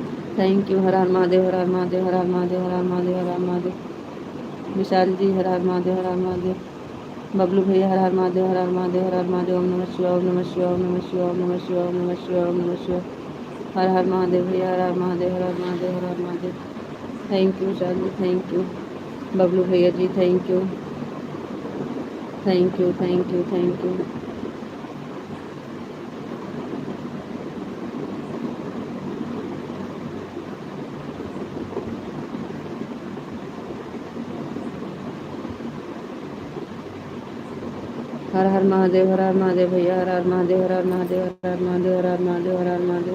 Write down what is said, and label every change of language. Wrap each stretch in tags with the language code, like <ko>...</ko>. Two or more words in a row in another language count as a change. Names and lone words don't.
<en>Thank you.</en> <hi>हर हर महादेव, हर हर महादेव, हर हर महादेव, हर हर महादेव, हर हर महादेव। विशाल जी हर हर महादेव, हर हर महादेव। बबलू भैया हर हर महादेव, हर हर महादेव, हर हर महादेव। ओम नमः शिवाय, ओम नमः शिवाय, ओम नमः शिवाय, ओम नमः शिवाय, ओम नमः शिवाय, ओम नमः शिवाय। हर हर महादेव भैया, हर हर महादेव, हर हर महादेव, हर हर महादेव।</hi> <en>Thank you Vishal ji, thank you. Bablu bhaiya ji thank you, thank you, thank you, thank you.</en> <hi>हर हर महादेव, हर हर महादेव भैया, हर हर महादेव, हर हर महादेव, हर हर महादेव, हर हर महादेव, हर हर महादेव।</hi>